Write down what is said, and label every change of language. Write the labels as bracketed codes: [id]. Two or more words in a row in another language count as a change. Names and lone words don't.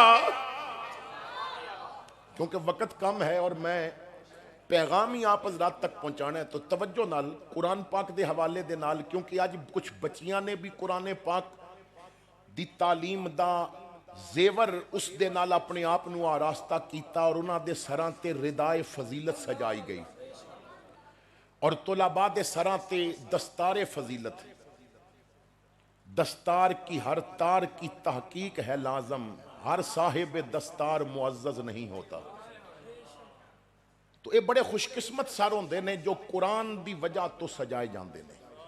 [ur] کیونکہ وقت کم ہے اور میں پیغام ہی آپ حضرات تک پہنچانا ہے [pa] تو توجہ نال قرآن پاک دے حوالے دے نال کیونکہ آج کچھ بچیاں نے بھی قرآن پاک دی تعلیم دا زیور اس دے نال اپنے آپ نو آراستہ کیتا اور انہاں دے سراں تے ردائے فضیلت سجائی گئی اور طلباء دے سراں تے دستار فضیلت [ur] دستار کی ہر تار کی تحقیق ہے لازم ہر صاحب دستار معزز نہیں ہوتا [pa] تو یہ بڑے خوش قسمت سار ہوندے نے جو قرآن دی وجہ تو سجائے جاندے نے